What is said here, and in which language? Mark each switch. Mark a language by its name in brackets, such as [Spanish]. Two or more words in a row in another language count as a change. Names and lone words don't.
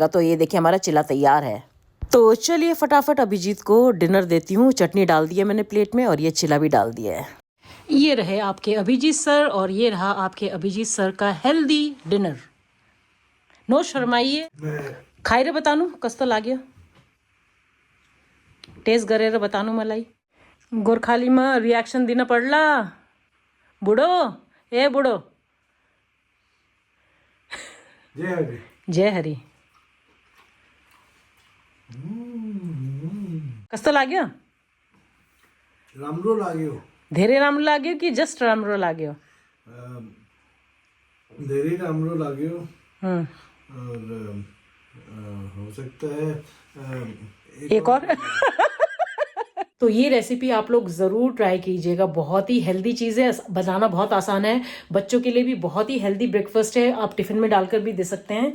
[Hindi] तो ये देखिए हमारा चिला तैयार है। तो चलिए फटाफट अभिजीत को डिनर देती हूँ। चटनी डाल दी है मैंने प्लेट में और ये चिला भी डाल दिया है। ये रहे आपके अभिजीत सर और ये रहा आपके अभिजीत सर का हेल्दी डिनर। [Nepali] नो शर्माइए, खाई रे बतानू कस्तो लाग्यो, टेस्ट गरेर बतानू मलाई। गोर्खालीमा रिएक्शन दिन पड्ला बुढो, ए बुढो। जय हरि। जय हरि। कस्तो लाग्यो? राम्रो लाग्यो। धेरै राम्रो लाग्यो कि जस्ट राम्रो लाग्यो? धेरै राम्रो लाग्यो हम्म, [Hindi] और हो सकता है एक और तो ये रेसिपी आप लोग ज़रूर ट्राई कीजिएगा, बहुत ही हेल्दी चीज़ है, बनाना बहुत आसान है, बच्चों के लिए भी बहुत ही हेल्दी ब्रेकफास्ट है, आप टिफ़िन में डालकर भी दे सकते हैं।